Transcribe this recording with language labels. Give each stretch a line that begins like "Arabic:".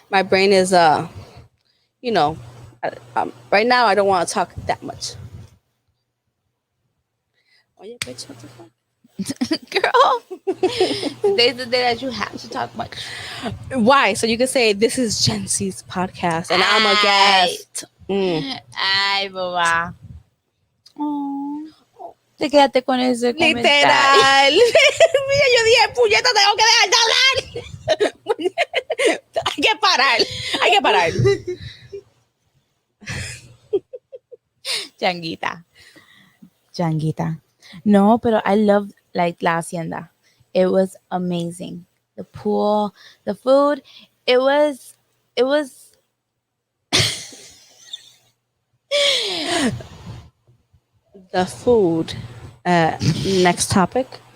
English: My brain is you know, right now I don't want to talk that much. Oh yeah, bitch, what the fuck? Girl, today's the day that you have to talk much. Why? So you can say this is Jency's podcast and I'm a guest.
Spanish: Ay, boba. Oh, te quedaste con ese comentario. Literal. Mira, yo dije, puñeta, tengo que dejar de hablar. Hay que parar. Hay que parar. Changuita. No, pero
English: I love like La Hacienda. It was amazing. The pool, the food, it was it was The food. Next topic.